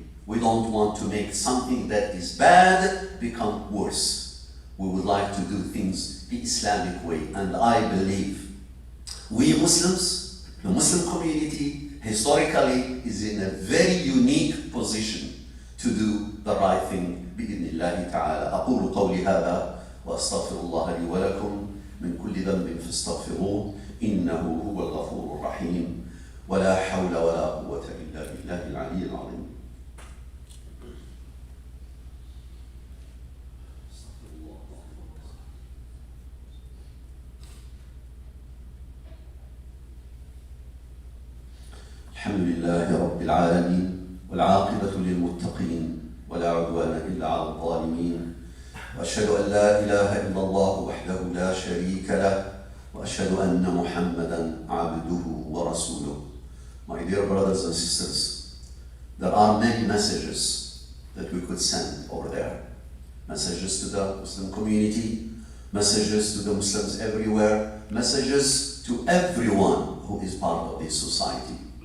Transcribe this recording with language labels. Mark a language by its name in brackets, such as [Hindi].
[English] We don't want to make something that is bad become worse. We would like to do things the Islamic way. And I believe we Muslims, the Muslim community, historically is in a very unique position to do the right thing. [Arabic] بإذن الله تعالى. أقول قولي هذا وأستغفر الله لي ولكم من كل ذنب فاستغفروه إنه هو الغفور الرحيم ولا حول ولا قوة إلا بالله العلي العظيم. الحمد لله رب العالمين والعاقبة للمتقين ولا عدوان إلا على الظالمين وأشهد أن لا إله إلا الله وحده لا شريك له وأشهد أن محمدا عبده ورسوله. [English] My dear brothers and sisters, there are many messages that we could send over there. Messages to the Muslim community, messages to the Muslims everywhere, messages to everyone who is part of this society.